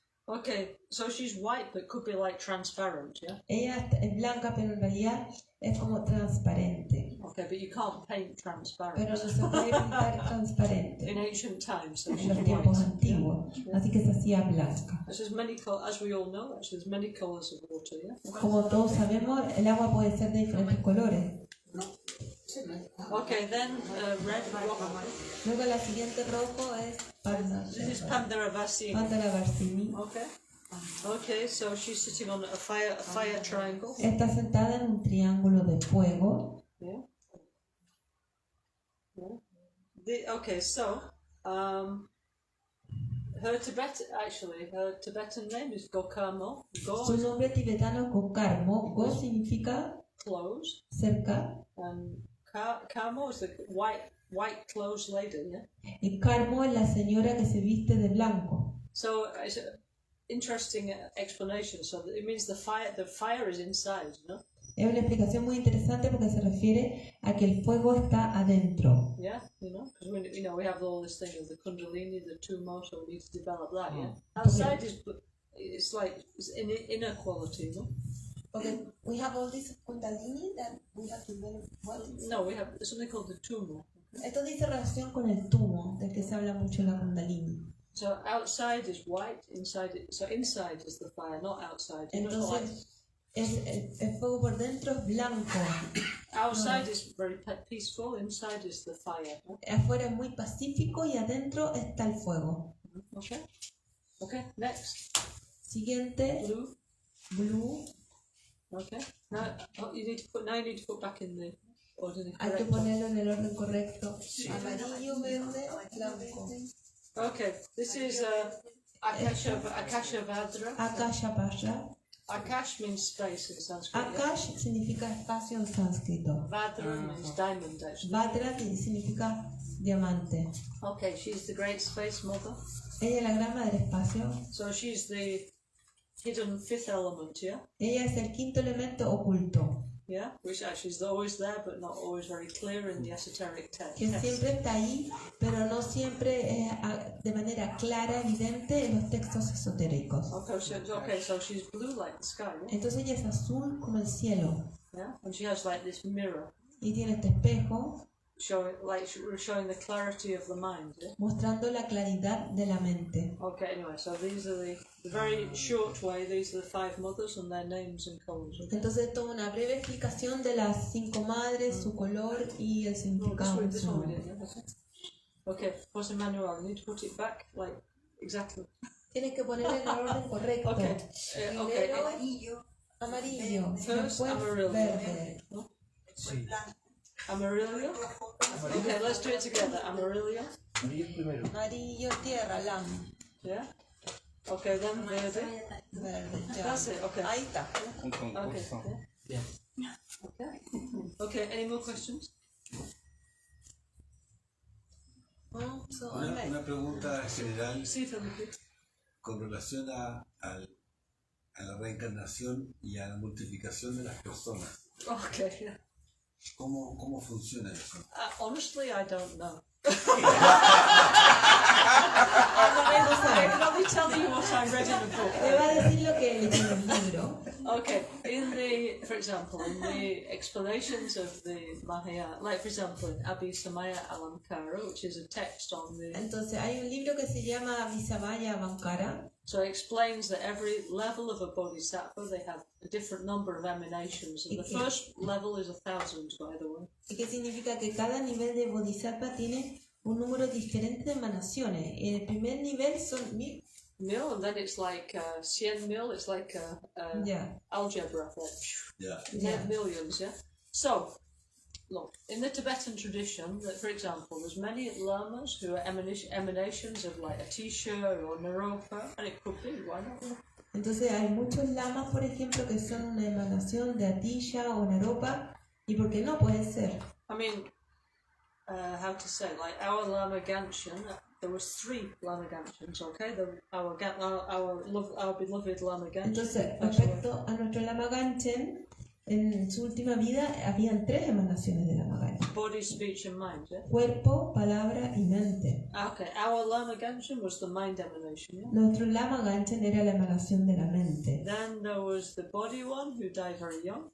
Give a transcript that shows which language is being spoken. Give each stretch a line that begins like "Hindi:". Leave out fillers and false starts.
English: Okay, so she's white, but could be like transparent, yeah?
Spanish: Ella es blanca, pero en realidad es como transparente.
English: Okay, but you can't paint transparent.
Spanish: Pero no se puede pintar transparente
English: In ancient times, so
Spanish: en
English: she's
Spanish: los tiempos
English: white.
Spanish: antiguos, así que se hacía blanca.
English: There's many as we all know, actually, there's many colors of water, yeah?
Spanish: Como todos sabemos, el agua puede ser de diferentes colores.
English: Okay, then red rock.
Spanish: Luego la siguiente rojo es
English: This is Pandaravasi.
Spanish: Pandavarsini.
English: Okay. Okay, so she's sitting on a fire triangle.
Spanish: Está sentada en un triángulo de fuego.
English: Yeah. Yeah. Okay, so her Tibetan name is Gokamo. Go
Spanish: Su
English: is
Spanish: nombre tibetano es Gokarmo. Go significa
English: clothes,
Spanish: cerca
English: and Kamo is the white clothes lady. Yeah.
Spanish: y Karmo es la señora que se viste de blanco.
English: So it's an interesting explanation. So it means the fire is inside,
Spanish: Es una explicación muy interesante porque se refiere a que el fuego está adentro.
English: Yeah, because we have all this thing of the Kundalini, the Tumo, so we need to develop that. Yeah, outside it's like it's inner quality, Okay, we have all this Kundalini that we have to develop. No, we have something called the Tumo.
Spanish: Esto dice relación con el tumo, del que se habla mucho en la Kundalini.
English: So outside is white, inside is the fire, not outside.
Spanish: Entonces, el fuego por dentro es blanco.
English: Outside is very peaceful, inside is the fire.
Spanish: Afuera es muy pacífico y adentro está el fuego.
English: Okay, next.
Spanish: Siguiente, blue.
English: Okay. Now you need to put back in the ordinary.
Spanish: Hay que ponerlo en el orden correcto. Amarillo, verde, blanco.
English: Okay, this is Akasha Vadra.
Spanish: Akasha Pasha.
English: Akash means space in Sanskrit.
Spanish: Akash significa espacio en sánscrito.
English: Vadra means diamond, actually.
Spanish: Vadra significa diamante.
English: Okay, she's the great space mother.
Spanish: Ella es la gran madre espacio.
English: So she's the hidden fifth element, yeah?
Spanish: Ella es el quinto elemento oculto.
English: Yeah, which actually is always there, but not always very clear in the esoteric text.
Spanish: Que siempre está ahí, pero no siempre de manera clara, evidente en los textos esotéricos.
English: Okay, so she's blue like the sky, yeah?
Spanish: Entonces ella es azul como el cielo.
English: Yeah, and she has like this mirror.
Spanish: Y tiene este espejo
English: showing the clarity of the mind, yeah?
Spanish: mostrando la claridad de la mente.
English: Okay, anyway, so these are the very short way, these are the five mothers and their names and colors. Okay?
Spanish: Entonces toma una breve explicación de las 5 madres, su color y el significado.
English: This one we did, yeah? Okay, Jose Manuel, you need to put it back, like, exactly.
Spanish: Tienes que ponerlo en el orden correcto.
English: Okay,
Spanish: Primero, amarillo,
English: First,
Spanish: después amarillo. verde. Sí. Amarillo?
English: Okay, let's do it together.
Spanish: Amarillo? Amarillo primero. Amarillo, tierra, lam.
English: Yeah? Okay, then verde.
Spanish: Verde, ya.
English: That's it, okay.
Spanish: Ahí está. Un concurso.
English: Okay.
Spanish: Bien.
English: Okay. Okay, any more questions?
Spanish: Una pregunta general Sí, Felipe. con relación a la reencarnación y a la multiplicación de las personas.
English: Okay, yeah.
Spanish: ¿Cómo funciona eso?
English: Honestly, I don't know. I can only tell you what I read in the book.
Spanish: Le va a decir lo que leí en el libro.
English: Okay, for example, in the explanations of the Mahayana, like for example in Abhisamaya Alamkara, which is a text on the...
Spanish: Entonces hay un libro que se llama Visamaya Avankara.
English: So it explains that every level of a bodhisattva, they have a different number of emanations. And the first level is 1,000, by the way.
Spanish: ¿Y qué significa? Que cada nivel de bodhisattva tiene un número diferente de emanaciones. El primer nivel son 1000.
English: Mil, and then it's like 100,000, it's like algebra, like millions, yeah? So, look, in the Tibetan tradition, that for example, there's many lamas who are emanations of like Atisha or Naropa, and it could be, why not?
Spanish: Entonces hay muchos lamas, por ejemplo, que son una emanación de Atisha o Naropa, y por qué no puede ser.
English: I mean, how to say, like our Lama Gancgehn, there was 3 Lama Gancghens, okay? Our beloved Lama Gancgehn.
Spanish: Entonces, respecto a nuestro Lama Gancgehn, en su última vida habían 3 emanaciones de Lama Gancgehn.
English: Body, speech and mind, yeah?
Spanish: Cuerpo, palabra y mente.
English: Okay, our Lama Gancgehn was the mind emanation, yeah?
Spanish: Nuestro Lama Gancgehn era la emanación de la mente.
English: Then there was the body one, who died very young.